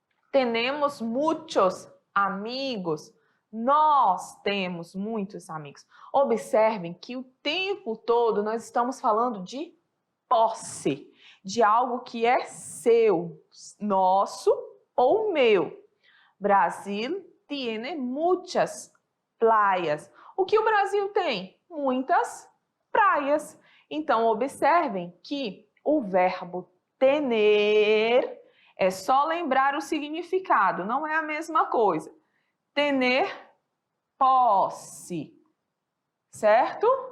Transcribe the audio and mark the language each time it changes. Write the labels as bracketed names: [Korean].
[Spanish] Tenemos muchos amigos. [Portuguese] Nós temos muitos amigos. Observem que o tempo todo nós estamos falando de posse, de algo que é seu, nosso ou meu. [Spanish] Brasil tiene muchas playas. [Portuguese] O que o Brasil tem? Muitas praias. Então, observem que o verbo tener, é só lembrar o significado, não é a mesma coisa. Tener posse, certo?